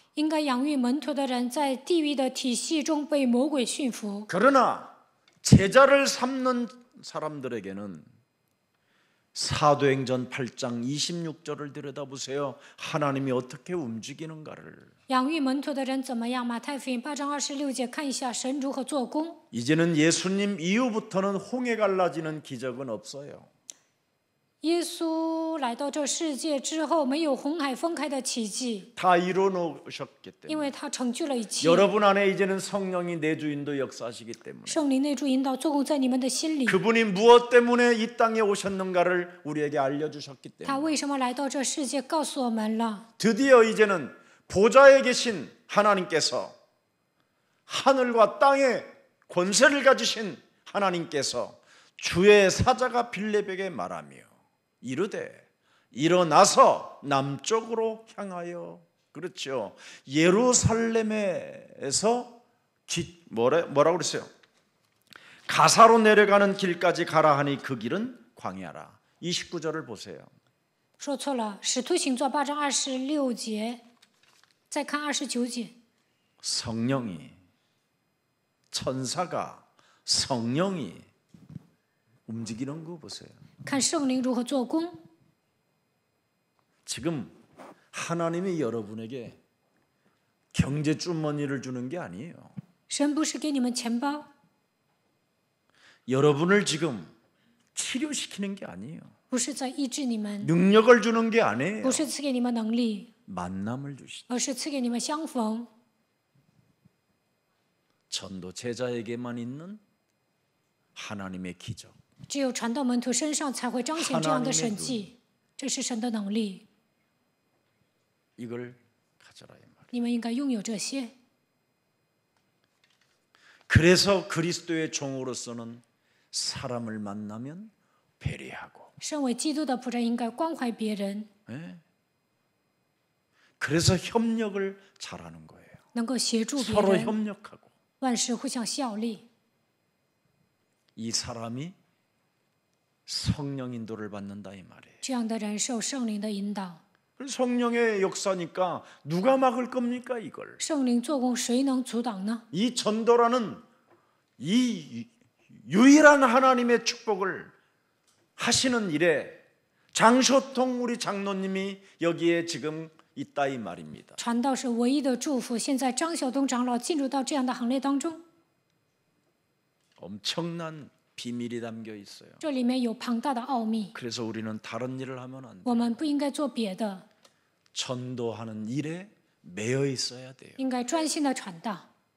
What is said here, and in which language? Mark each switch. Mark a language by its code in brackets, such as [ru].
[zh] 应该养育门徒的人，在地狱的体系中被魔鬼驯服。 [ko] 그러나 제자를 삼는 사람들에게는 사도행전 8장 26절을 들여다보세요. 하나님이 어떻게 움직이는가를. [zh] 养育门徒的人怎么样？马太福音8章26节，看一下神如何做工。 [ko] 이제는 예수님 이후부터는 홍해 갈라지는 기적은 없어요. [zh] 耶稣来到这世界之后，没有红海分开的奇迹， [ko] 다 이뤄 놓으셨기 [zh] 因 [ko] 때문에 [zh] 为他成就了一切。 [ko] 여러분 안에 이제는 성령이 내주인도 역사하시기 때문에 [zh] 圣灵内住引导做工在你们的心里。 [ko] 그분이 무엇 때문에 이 땅에 오셨는가를 우리에게 알려주셨기 [zh] 他 [ko] 때문에 [zh] 为什么来到这世界，告诉我们了。 [ko] 드디어 이제는 보좌에 계신 하나님께서 하늘과 땅의 권세를 가지신 하나님께서 주의 사자가 빌레백에 말하며 이르되 일어나서 남쪽으로 향하여 그렇죠. 예루살렘에서 뭐라고 그랬어요? 가사로 내려가는 길까지 가라 하니 그 길은 광야라. 29절을 보세요. [zh] 说错了，使徒行传8章26节，再看29节。 [ko] 성령이 천사가 성령이 움직이는 거 보세요. [zh] 看圣灵如何做工。 [ko] 지금 하나님이 여러분에게 경제 주머니를 주는 게 아니에요. [zh] 神不是给你们钱包， [ko] 여러분을 지금 치료시키는 게 아니에요. [zh] 不是在医治你们， [ko] 능력을 주는 게 아니에요. [zh] 不是赐给你们能力， [ko] 만남을 주시죠. [zh] 而是赐给你们相逢。 [ko] 전도 제자에게만 있는 하나님의 기적. [zh] 只有传到门徒身上才会彰显这样的神迹，这是神的能力。 [ko] 이걸 가져라 이 말이에요. [zh] 你们应该拥有这些。 [ko] 그래서 그리스도의 종으로서는 사람을 만나면 배려하고 [zh] 身为基督的仆人，应该关怀别人， [ko] 그래서 협력을 잘하는 거예요. [zh] 能够协助别 [ko] 서로 [zh] 人， [ko] 협력하고 [zh] 万事互相效力。 [ko] 이 사람이 성령 인도를 받는다 이 말이에요. [zh] 这样的人受圣灵的引导， [ko] 성령의 역사니까 누가 막을 겁니까 이걸? [zh] 圣灵做工，谁能阻挡呢？ [ko] 이 전도라는 이 유일한 하나님의 축복을 하시는 일에 장쇼통 우리 장로님이 여기에 지금 있다 이 말입니다. [zh] 传道是唯一的祝福。现在张晓东长老进入到这样的行列当中， [ko] 엄청난 비밀이 담겨 있어요. [zh] 这里面有庞大的奥秘。 [ko] 그래서 우리는 다른 일을 하면 안 돼. [zh] 我们不应该做别的， [ko] 전도하는 일에 매여 있어야 돼요. [zh] 应该专心的传道。